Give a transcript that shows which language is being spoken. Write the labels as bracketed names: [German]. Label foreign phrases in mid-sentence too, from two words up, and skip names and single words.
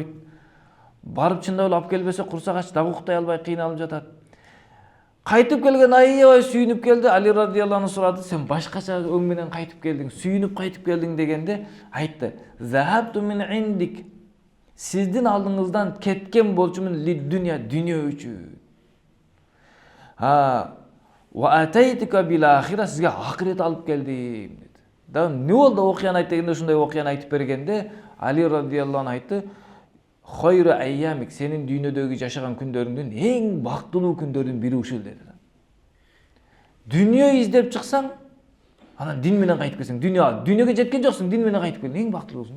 [Kyrgyz] Барып чындап эле алып келбесе курсак ач дагы уктай албай кыйналып жатат. Кайтып келген аябай сүйүнүп келди. Али [Arabic] رضي الله عنه [Kyrgyz] сурады, "Сен башкача өң менен кайтып келдиң, сүйүнүп кайтып келдиң" дегенде айтты, [Arabic] "ذهبت من عندك." [Kyrgyz] Сиздин алдыңыздан кеткен болчумун лид-дүния, дүние үчүн. [Arabic] وأتيتك بالآخرة, [Kyrgyz] сизге акырет алып келдим деди. Да не болду окуяны айт дегенде ушундай окуяны айтып бергенде Али [Arabic] رضي الله عنه [Kyrgyz] айтты, [Arabic] "خير أيامك, [Kyrgyz] сенин дүйнөдөгү жашаган күндөрүңдүн эң бактылуу күндөрдүн бири ушул" деди. Дүние издеп чыксаң, анан дин менен кайтып келсең, дүйнөгө жеткен жоксуң, дин менен кайтып келдиң, эң бактылуусуң.